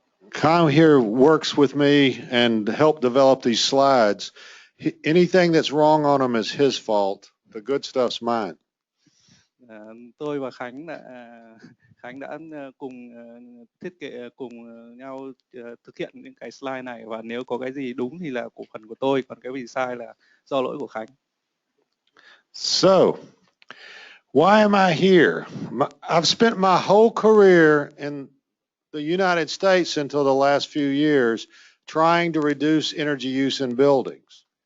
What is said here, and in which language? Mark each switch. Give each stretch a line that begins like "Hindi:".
English: Kyle here works with me and helped develop these slides. Anything that's wrong on them is his fault. The good stuff's mine.
Vietnamese: Tôi và Khánh đã cùng thiết kế cùng nhau thực hiện những cái slide này, và nếu có cái gì đúng thì là cổ phần của tôi, còn cái gì sai là do lỗi của Khánh.
English: So, why am I here? I've spent my whole career in the United States until the last few years trying to reduce energy use in buildings.